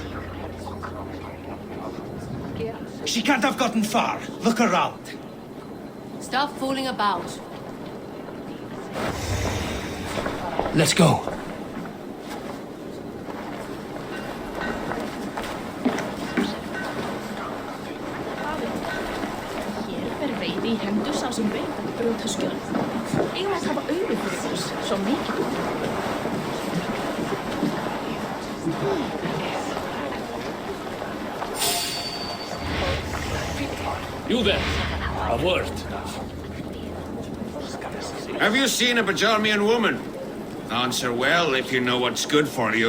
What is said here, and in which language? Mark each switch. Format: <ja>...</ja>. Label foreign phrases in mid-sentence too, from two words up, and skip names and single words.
<en>She can't have gotten far. Look around. Stop fooling about. Let's go.</en> <is>Hér ber veiði í hendur sá sem veit að brjóta skjöld. Eigum að hafa augu fyrir oss, svo mikið.</is> <en>You there. A word. Have you seen a Bajarmian woman? Answer well if you know what's good for you.</en>